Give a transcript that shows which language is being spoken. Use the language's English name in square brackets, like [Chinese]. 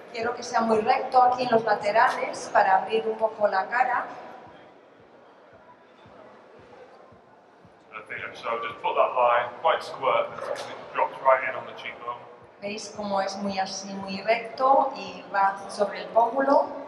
[Spanish] Quiero que sea muy recto aquí en los laterales para abrir un poco la cara. [English] So just put that line quite square, and it drops right in on the cheekbone. [Spanish] ¿Veis cómo es muy así, muy recto y va sobre el pómulo?